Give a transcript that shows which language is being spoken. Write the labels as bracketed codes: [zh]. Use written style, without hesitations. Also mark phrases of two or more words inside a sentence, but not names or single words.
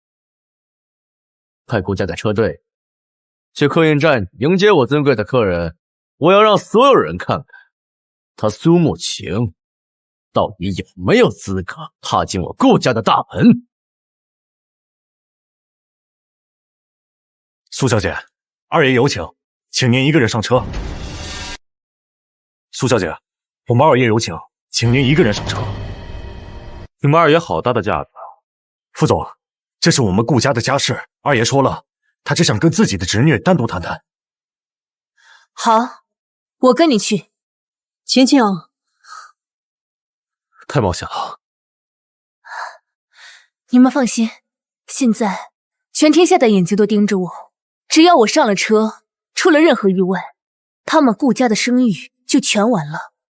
[zh] 派顧家的車隊去客運站迎接我尊貴的客人，我要讓所有人看看，他蘇慕晴到底有沒有資格踏進我顧家的大門。蘇小姐，二爺有請，請您一個人上車。蘇小姐，我們二爺有請，請您一個人上車。你們二爺好大的架子！副總，這是我們顧家的家事，二爺說了，他只想跟自己的侄女單獨談談。好，我跟你去。晴晴，太冒險了。你們放心，現在全天下的眼睛都盯着我，只要我上了車，出了任何意外，他們顧家的聲譽就全完了。